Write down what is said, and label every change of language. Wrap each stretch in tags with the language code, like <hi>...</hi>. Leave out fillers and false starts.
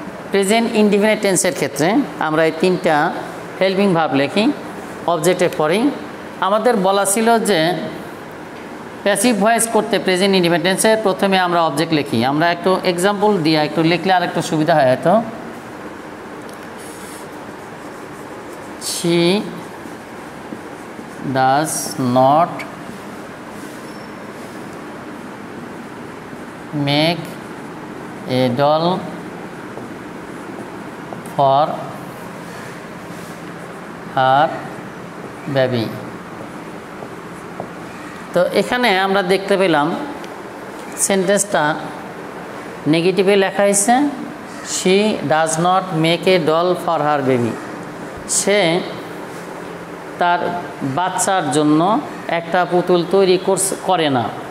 <bn>Present indefinite টেন্সের ক্ষেত্রে আমরা এই 3টা হেল্পিং ভার্ব লিখি অবজেক্টের পরেই। আমাদের বলা ছিল যে প্যাসিভ ভয়েস করতে প্রেজেন্ট ইনডিফিনিট টেন্সে প্রথমে আমরা অবজেক্ট লিখি। আমরা একটু এক্সাম্পল দিয়ে একটু লিখলে আর একটু সুবিধা হয় হয়তো। She</bn> <en>does not make a doll for her baby।</en> <bn>তো এখানে আমরা দেখতে পেলাম সেন্টেন্সটা নেগেটিভে লেখা হয়েছে,</bn> <en>she does not make a doll for her baby।</en> <bn>সে তার বাচ্চার জন্য একটা পুতুল তৈরি করে না।</bn>